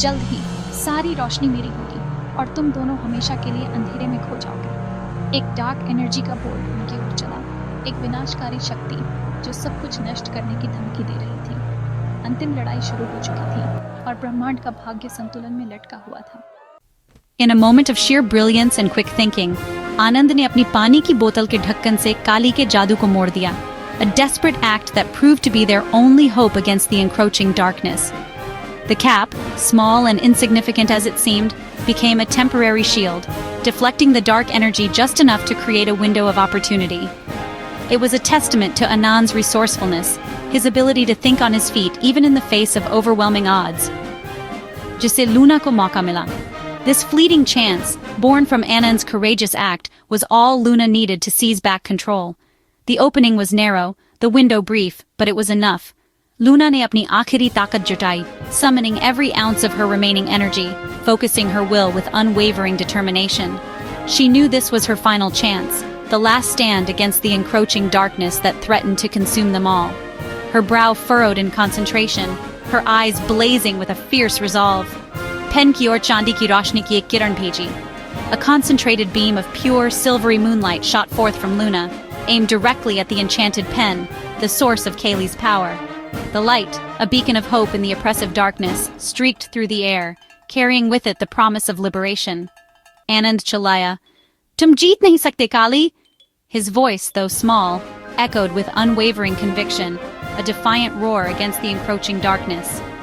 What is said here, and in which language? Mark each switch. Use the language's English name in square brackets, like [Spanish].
[Hindi] जल्द ही सारी रोशनी मेरी होगी और तुम दोनों हमेशा के लिए अंधेरे में खो जाओगे। एक डार्क एनर्जी का बोल्ट उनकी ओर चला, एक विनाशकारी शक्ति जो सब कुछ नष्ट करने की धमकी दे रही थी। अंतिम लड़ाई शुरू हो चुकी थी और ब्रह्मांड का भाग्य संतुलन में लटका हुआ था। [English] In a moment of sheer brilliance and quick thinking, [Hindi] आनंद ने अपनी पानी की बोतल के ढक्कन से काली के जादू को मोड़ दिया, [English] a desperate act that proved to be their only hope against the encroaching darkness. The cap, small and insignificant as it seemed, became a temporary shield, deflecting the dark energy just enough to create a window of opportunity. It was a testament to Anand's resourcefulness, his ability to think on his feet even in the face of overwhelming odds. [Hindi] जिससे Luna को मौका मिला. [English] This fleeting chance, born from Anand's courageous act, was all Luna needed to seize back control. The opening was narrow, the window brief, but it was enough. [Hindi] Luna ने अपनी आखिरी ताकत जुटाई, [English] summoning every ounce of her remaining energy, focusing her will with unwavering determination. She knew this was her final chance, the last stand against the encroaching darkness that threatened to consume them all. Her brow furrowed in concentration, her eyes blazing with a fierce resolve. [Hindi] Pen की ओर चांदी की रोशनी की एक किरण भेजी. [English] A concentrated beam of pure, silvery moonlight shot forth from Luna, aimed directly at the enchanted pen, the source of Kaylee's power. The light, a beacon of hope in the oppressive darkness, streaked through the air, carrying with it the promise of liberation. Anand [Hindi] chilaya, "Tum jeet nahi sakte, [English] Kali!" His voice, though small, echoed with unwavering conviction, a defiant roar against the encroaching darkness.